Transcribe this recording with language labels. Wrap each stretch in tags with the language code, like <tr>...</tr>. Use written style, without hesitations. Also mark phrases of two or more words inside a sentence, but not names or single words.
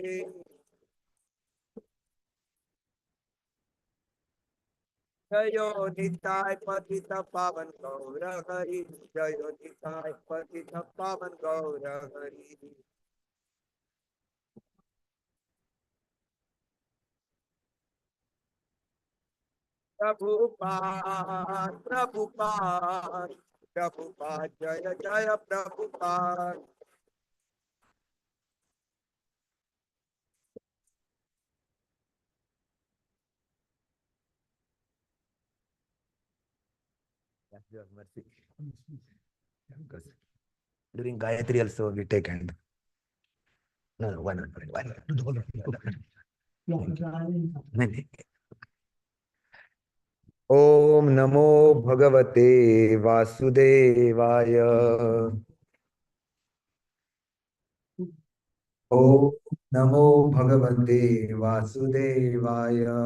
<sa>जयो निताय पतित पावन गौर हरि। जयो निताय पतित पावन गौर हरि। प्रभुपाद प्रभुपाद प्रभुपाद जय जय प्रभुपाद।</sa> <en>Your mercy. During Gayatri also we take hand. No, no, why not? Why not? Do the whole of it.</en> <hi>नहीं, नहीं।</hi> <sa>ओम नमो भगवते वासुदेवाय। ओम नमो भगवते वासुदेवाय।</sa>